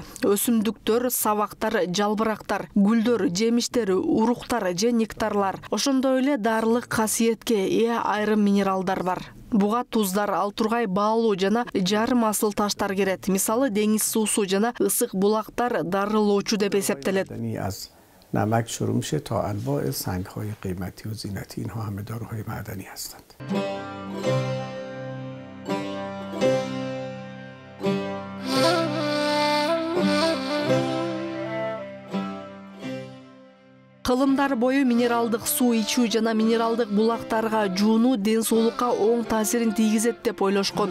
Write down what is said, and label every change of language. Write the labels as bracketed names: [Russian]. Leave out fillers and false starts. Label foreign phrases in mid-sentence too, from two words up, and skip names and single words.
[Kyrgyz] Өсүмдүктөр, сабактар, жалбырактар, гүлдөр, жемиштер, уруктар же нектарлар. Ошондой эле дарылык касиетке ээ айрым минералдар бар. Буга туздар, ал тургай баалуу жана жарым асыл таштар кирет. Мисалы, деңиз суусу жана ысык булактар дарылоочу деп эсептелет. [Persian] نمک شروع میشه تا انواع سنگ‌های قیمتی و زینتی، اینها همه داروهای معدنی هستند. [Kyrgyz] Кылымдар бою минералдык суу ичүү жана минералдык булактарга жуунуу ден соолукка оң таасирин тийгизет деп ойлошкон.